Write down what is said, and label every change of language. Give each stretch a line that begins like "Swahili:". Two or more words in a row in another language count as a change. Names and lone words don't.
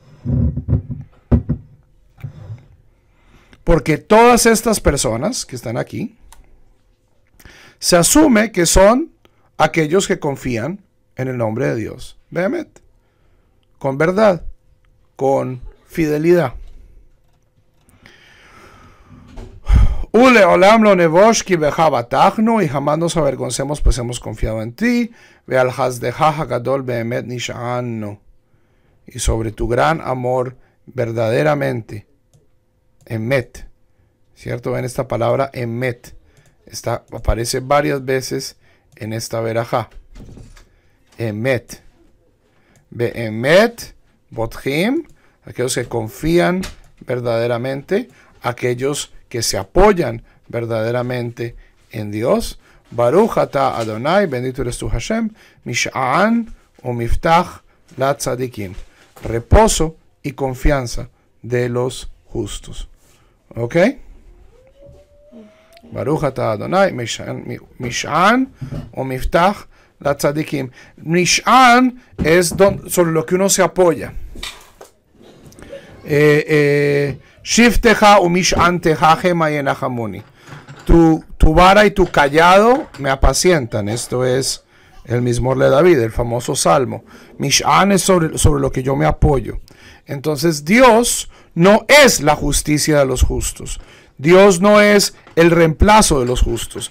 Spanish: Porque todas estas personas que están aquí, se asume que son aquellos que confían en el nombre de Dios. Behemet, con verdad, con fidelidad.
Hebrew: ולעולם לא נבוש כי בך בטחנו,
Spanish: y jamás nos avergoncemos, pues hemos confiado en ti.
Hebrew: ועל חסדך הגדול באמת נשענו,
Spanish: y sobre tu gran amor verdaderamente. Emet, ¿cierto? Ven esta palabra emet, aparece varias veces en esta verajá. Emet,
Hebrew: באמת בוטחים,
Spanish: aquellos que confían verdaderamente, aquellos que se apoyan verdaderamente en Dios.
Hebrew: ברוך אתה אדוני,
Spanish: bendito eres tu Hashem,
Hebrew: משען ומבטח לצדיקים,
Spanish: reposo y confianza de los justos.
Hebrew: ¿Ok? ברוך אתה אדוני, משען ומבטח לצדיקים.
Spanish: Mish'an es sobre lo que uno se apoya.
Hebrew: שבטך ומשענתך המה ינחמוני.
Spanish: Tu vara y tu callado me apacientan. Esto es el mismo de David, el famoso salmo. Mish'an es sobre lo que yo me apoyo. Entonces Dios no es la justicia de los justos. Dios no es el reemplazo de los justos.